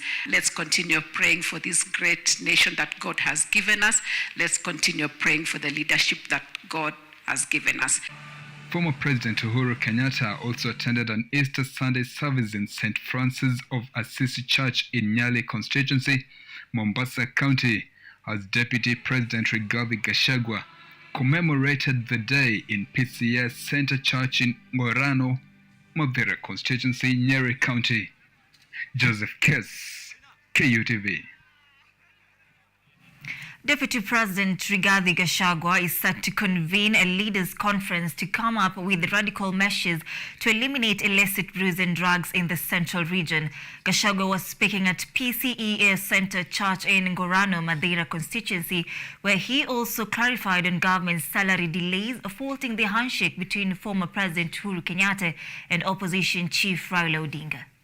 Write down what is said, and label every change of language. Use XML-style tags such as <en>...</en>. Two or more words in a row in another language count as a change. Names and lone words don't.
<en>Let's continue praying for this great nation that God has given us. Let's continue praying for the leadership that God has given us. Former President Uhuru Kenyatta also attended an Easter Sunday service in St. Francis of Assisi Church in Nyali constituency, Mombasa County. as Deputy President Rigathi Gachagua commemorated the day in PCS Center Church in Ngorano, Mathira constituency, Nyeri County. Joseph Kess, KUTV. Deputy President Rigathi Gachagua is set to convene a leaders' conference to come up with radical measures to eliminate illicit brews and drugs in the central region. Gachagua was speaking at PCEA Center Church in Ngorano, Mathira constituency, where he also clarified on government's salary delays, faulting the handshake between former President Uhuru Kenyatta and opposition chief Raila Odinga.</en>